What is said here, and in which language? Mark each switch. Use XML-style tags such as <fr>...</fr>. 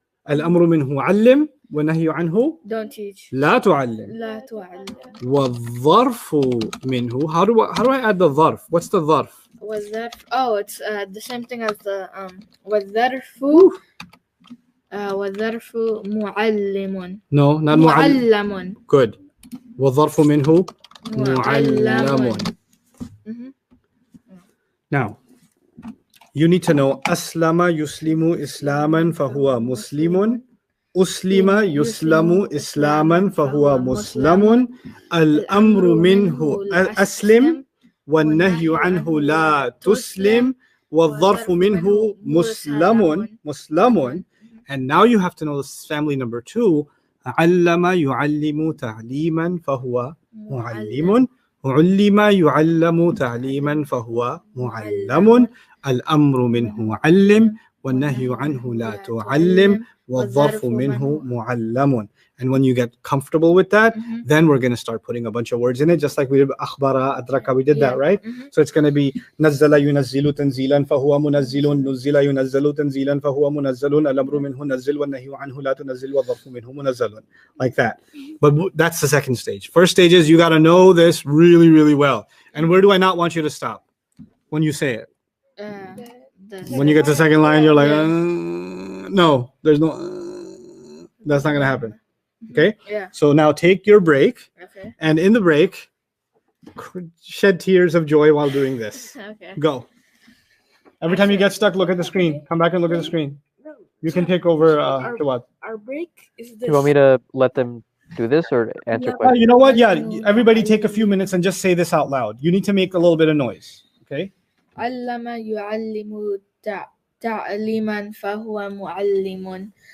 <ar>الأمر منه علم والنهي عنه</ar> <en>Don't teach.</en> <ar>لا تعلم. لا تعلم. والظرف منه.</ar> <en>How do I add the ظرف? What's the ظرف?</en> <ar>والظرف.</ar> <en>Oh, it's the same thing as the والظرف.</en> <ar>والظرف معلم.</ar> <en>No, not معلم.</en> <ar>معلم.</ar> <en>Good.</en> <ar>والظرف منه معلم.</ar> <en>Now, you need to know</en> <ar>أسلم يسلم إسلاما فهو مسلم. أسلم يسلم إسلاما فهو مسلم. الأمر منه أسلم والنهي عنه لا تسلم. والظرف منه مسلم.</ar> <en>And now you have to know this family number 2.</en> <ar>علم يعلم تعليما فهو معلم. علم يعلم تعليما فهو معلم. الأمر منه علم والنهي عنه لا تعلم. والظرف منه معلم.</ar> <en>And when you get comfortable with that, then we're going to start putting a bunch of words in it, just like we did أخبر أدرك. We did that, right? So it's going to be</en> <ar>نزل ينزل تنزيلا فهو منزل. نزل ينزل تنزيلا فهو منزل. الأمر منه نزل والنهي عنه لا تنزل. والظرف منه منزل.</ar> <en>Like that. But that's the second stage. First stage is you got to know this really, really well. And where do I not want you to stop when you say it? When you get to the second line, you're like, Yeah. no, there's no. That's not gonna happen. Okay. Yeah. So now take your break, Okay. and in the break, shed tears of joy while doing this. Okay. Go. Every time you get stuck, look at the screen. Come back and look at the screen. You can take over. The what? Our break is this. Do you want me to let them do this or answer Yeah. questions? You know what? Yeah. Everybody take a few minutes and just say this out loud. You need to make a little bit of noise. Okay.</en> <ar>علم يعلم تعليما فهو معلم.</ar>